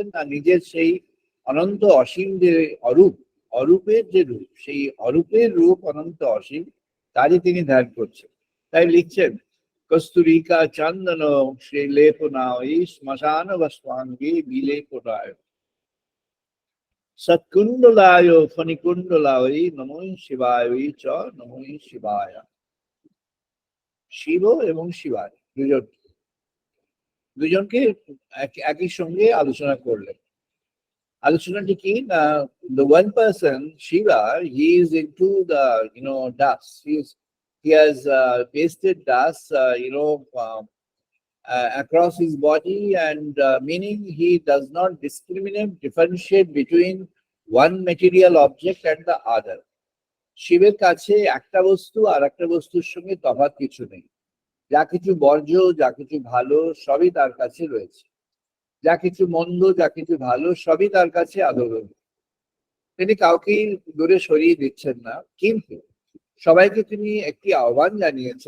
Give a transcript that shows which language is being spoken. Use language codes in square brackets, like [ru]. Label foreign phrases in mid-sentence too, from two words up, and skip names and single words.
[bn] না নিজের সেই অনন্ত অসীম যে অরূপ, অরূপের যে রূপ, সেই অরূপের রূপ অনন্ত অসীম, তারই তিনি ধ্যান করছেন। তাই লিখছেন [sa] কস্তুরিকা চন্দন শ্রী লেপনায় শ্মশান বস্বাঙ্গে বিলেপনায় সৎকুণ্ডলায় ফণিকুণ্ডলায় নমঃ শিবায় চ নমঃ শিবায়। [bn] শিব এবং শিবায় দুজনকে একই সঙ্গে আলোচনা করলেন। আলোচনাটি কি? [en] The one person, Shiva, he is into the dust. He has pasted dust across his body, and meaning he does not discriminate, differentiate between one material object and the other. [bn] শিবের কাছে একটা বস্তু আর একটা বস্তুর সঙ্গে তফাৎ কিছু নেই। যা কিছু বর্জ্য, যা কিছু ভালো, সবই তার কাছে রয়েছে। যা কিছু মন্দ, যা কিছু ভালো, সবই তার কাছে আদরণীয়। তিনি কাউকেই দূরে সরিয়ে দিচ্ছেন না, কিন্তু সবাইকে তিনি একটি আহ্বান জানিয়েছেন।